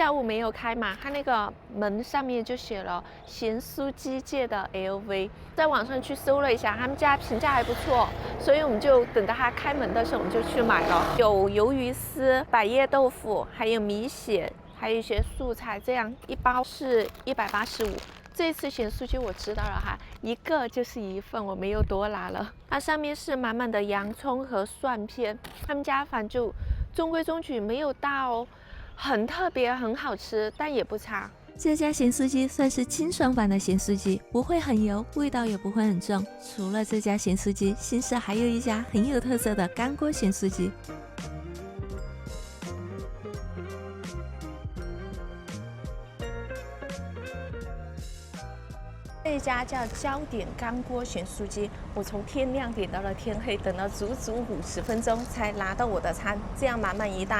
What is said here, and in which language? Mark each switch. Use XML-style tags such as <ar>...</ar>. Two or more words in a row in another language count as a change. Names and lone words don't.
<zh>下午沒有開嘛，他那個門上面就寫了鹹酥雞界的 LV， 在網上去搜了一下，他們家評價還不錯，所以我們就等到他開門的時候，我們就去買了，有魷魚絲、百葉豆腐，還有米血，還有一些素菜，這樣一包是185。這一次鹹酥雞我知道了哈，一個就是一份，我沒有多拿了。它上面是滿滿的洋蔥和蒜片，他們家反正就中規中矩，沒有到很特別、很好吃，但也不差。這家鹹酥雞算是清爽版的鹹酥雞，不會很油，味道也不會很重。除了這家鹹酥雞，新市還有一家很有特色的乾鍋鹹酥雞。這一家叫焦點乾鍋鹹酥雞，我從天亮點到了天黑，等了足足50分鐘才拿到我的餐，這樣滿滿一袋。</zh>